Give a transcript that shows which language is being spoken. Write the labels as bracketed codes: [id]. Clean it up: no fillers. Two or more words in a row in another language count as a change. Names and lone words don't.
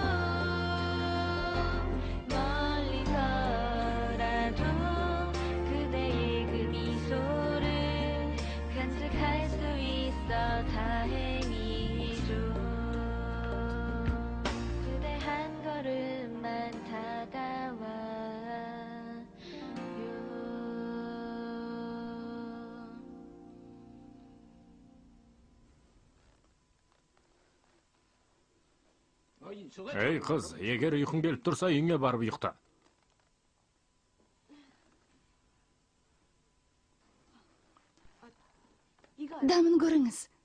[ko] 멀리서라도 그대의 그 미소를 간직할 수 있어 다행이죠 그대 한 걸음만 다가와요 [kk] Ей, қыз, егер ұйқың келіп тұрса, үйіңе барып ұйықта. Дәмін көріңіз.